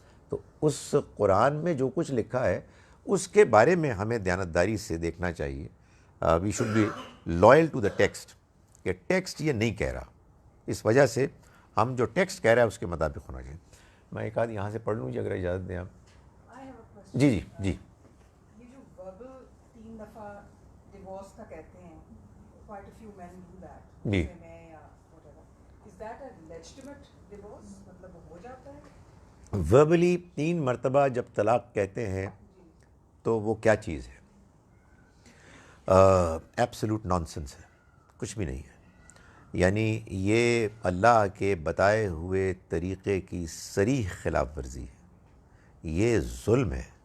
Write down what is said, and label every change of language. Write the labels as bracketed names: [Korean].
[Urdu] تو اس قرآن میں جو کچھ لکھا ہے اس کے بارے میں ہمیں دیانتداری سے دیکھنا چاہیے. [English] we should be loyal to the text, [Urdu] کہ ٹیکسٹ یہ نہیں کہہ رہا، اس وجہ سے ہم جو ٹیکسٹ کہہ رہا ہے اس کے مطابق ہونا چاہیے. میں ایک آدھ یہاں سے پڑھ لوں جی اگر اجازت دیں آپ. [English] I have a question. [Urdu] جی جی جی. یہ جو verbal 3 دفعہ divorce کا کہتے ہیں, [English] quite a few men do that. [Urdu] جی. جیسے میں یا whatever. [English] Is that a legitimate divorce? [Urdu] مطلب ہو جاتا ہے؟ وربلی 3 مرتبہ جب طلاق کہتے ہیں تو وہ کیا چیز ہے؟ [English] absolute nonsense [Urdu] ہے، کچھ بھی نہیں ہے. یعنی یہ اللہ کے بتائے ہوئے طریقے کی صریح خلاف ورزی ہے، یہ ظلم ہے.